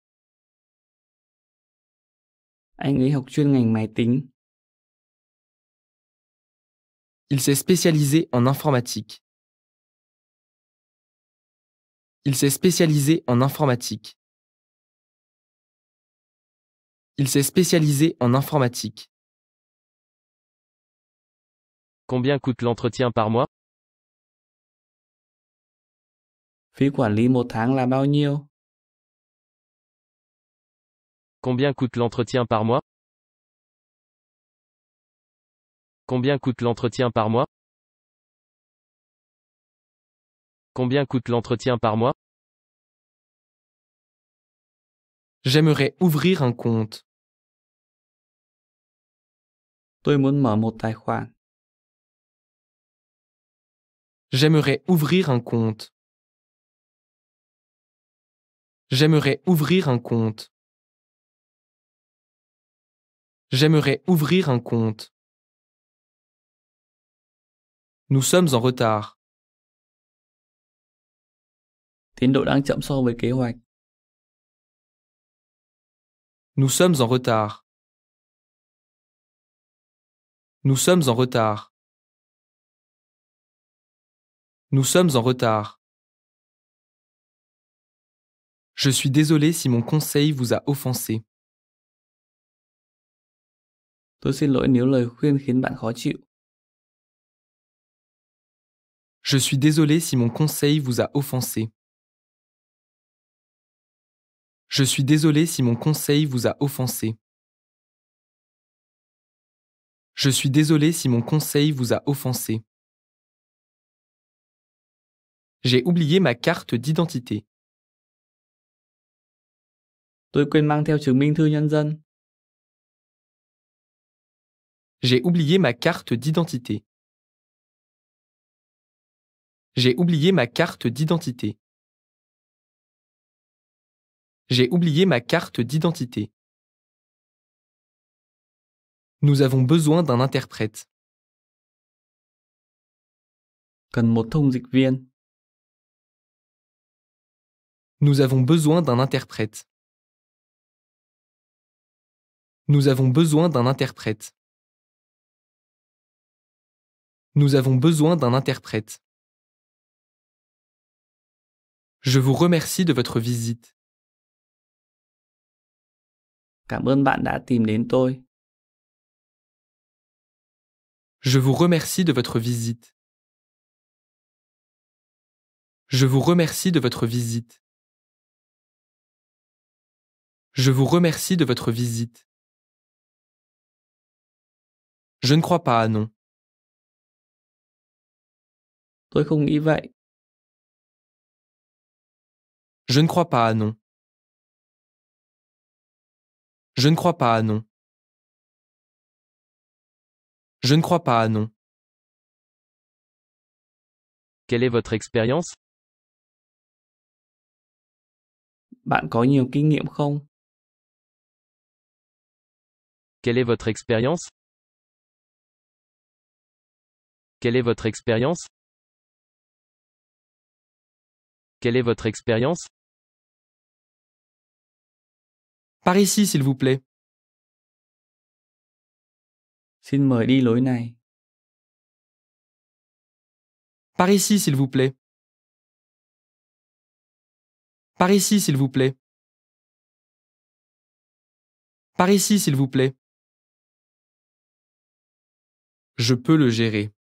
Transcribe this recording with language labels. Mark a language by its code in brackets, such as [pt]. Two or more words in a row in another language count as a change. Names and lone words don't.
[vi] Anh ấy học chuyên ngành máy tính. [fr] Il s'est spécialisé en informatique. Il s'est spécialisé en informatique. Il s'est spécialisé en informatique. Combien coûte l'entretien par mois? [vi] Phí quản lý một tháng là bao nhiêu? [fr] Combien coûte l'entretien par mois? Combien coûte l'entretien par mois? Combien coûte l'entretien par mois? J'aimerais ouvrir un compte. [vi] Tôi muốn mở một tài khoản. [fr] J'aimerais ouvrir un compte. J'aimerais ouvrir un compte. J'aimerais ouvrir un compte. Nous sommes en retard. [vi] Tiến độ đang chậm so với kế hoạch. [fr] Nous sommes en retard. Nous sommes en retard. Nous sommes en retard. Je suis désolé si mon conseil vous a offensé. [vi] Tôi xin lỗi nếu lời khuyên khiến bạn khó chịu. [fr] Je suis désolé si mon conseil vous a offensé. Je suis désolé si mon conseil vous a offensé. Je suis désolé si mon conseil vous a offensé. J'ai oublié ma carte d'identité. [vi] Tôi quên mang theo chứng minh thư nhân dân. [fr] J'ai oublié ma carte d'identité. J'ai oublié ma carte d'identité. J'ai oublié ma carte d'identité. Nous avons besoin d'un interprète. [vi] Cần một thông dịch viên. [fr] Nous avons besoin d'un interprète. Nous avons besoin d'un interprète. Nous avons besoin d'un interprète. Je vous remercie de votre visite. [vi] Cảm ơn bạn đã tìm đến tôi. [fr] Je vous remercie de votre visite. Je vous remercie de votre visite. Je vous remercie de votre visite. Je ne crois pas, non. [vi] Tôi không nghĩ vậy. [fr] Je ne crois pas, non. Je ne crois pas, non. Je ne crois pas, non. Quelle est votre expérience? [vi] Bạn có nhiều kinh nghiệm không? [fr] Quelle est votre expérience? Quelle est votre expérience? Quelle est votre expérience? Par ici, s'il vous plaît. [vi] Xin mời đi lối này. [fr] Par ici, s'il vous plaît. Par ici, s'il vous plaît. Par ici, s'il vous plaît. Je peux le gérer.